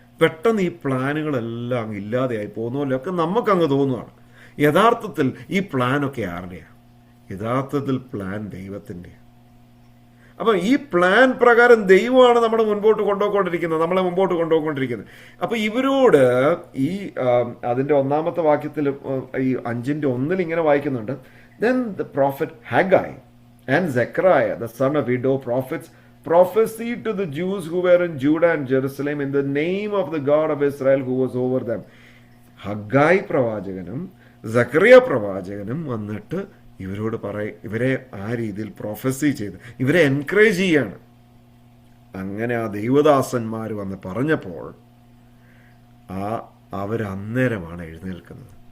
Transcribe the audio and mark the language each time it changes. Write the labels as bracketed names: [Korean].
[Malayalam] പെട്ടെന്ന് ഈ പ്ലാനുകളെല്ലാം അങ്ങ് ഇല്ലാതെയായി പോകുന്നല്ലോ ഒക്കെ നമുക്കങ്ങ് തോന്നുകയാണ്. യഥാർത്ഥത്തിൽ ഈ പ്ലാനൊക്കെ ആരുടെയാണ്? യഥാർത്ഥത്തിൽ പ്ലാൻ ദൈവത്തിൻ്റെയാണ്. അപ്പം ഈ പ്ലാൻ പ്രകാരം ദൈവമാണ് നമ്മളെ മുമ്പോട്ട് കൊണ്ടുപോയിക്കൊണ്ടിരിക്കുന്നത്. അപ്പം ഇവരോട് ഈ അതിൻ്റെ 1-ാമത്തെ വാക്യത്തിൽ ഈ 5:1 ഇങ്ങനെ വായിക്കുന്നുണ്ട്, [English] then the prophet Haggai and Zechariah the son of Iddo prophets prophesied to the Jews who were in Judah and Jerusalem in the name of the God of Israel who was over them. [Malayalam] Haggai പ്രവാചകനും സക്കറിയ പ്രവാചകനും വന്നിട്ട് ഇവരോട് ഇവരെ ആ രീതിയിൽ prophecy ചെയ്ത് ഇവരെ encourage ചെയ്യാണ്. അങ്ങനെ ആ ദൈവദാസന്മാർ വന്ന് പറഞ്ഞപ്പോൾ അവരന്നേരമാണ് എഴുന്നേൽക്കുന്നത്.